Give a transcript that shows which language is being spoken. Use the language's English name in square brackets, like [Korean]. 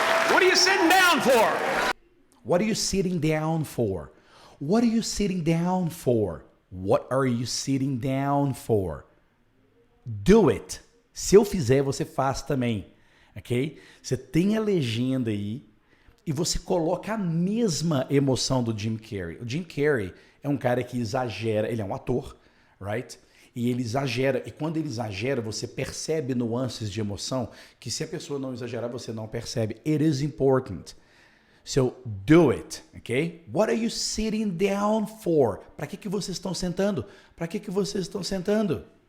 [English] What are you sitting down for? What are you sitting down for? What are you sitting down for? What are you sitting down for? Do it. [Portuguese] Se eu fizer, você faz também. Ok? Você tem a legenda aí e você coloca a mesma emoção do Jim Carrey. O Jim Carrey é um cara que exagera, ele é um ator, right? E ele exagera, e quando ele exagera, você percebe nuances de emoção que se a pessoa não exagerar, você não percebe. [English] It is important. So, do it, ok? What are you sitting down for? [Portuguese] Para que vocês estão sentando? Para que vocês estão sentando?